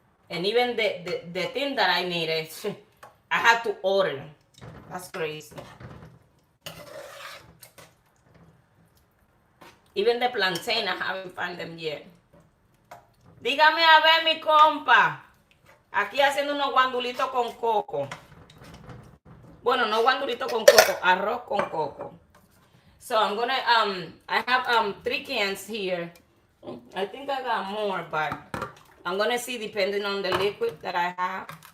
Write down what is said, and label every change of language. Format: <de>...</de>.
<en>And even the thing that I needed, I had to order. That's crazy. Even the plantain, I haven't found them yet.</en> <es>Dígame a ver, mi compa. Aquí haciendo unos guandulitos con coco. Bueno, no guandulito con coco, arroz con coco.</es> <en>So I'm gonna I have 3 cans here. I think I got more, but I'm gonna see depending on the liquid that I have.</en>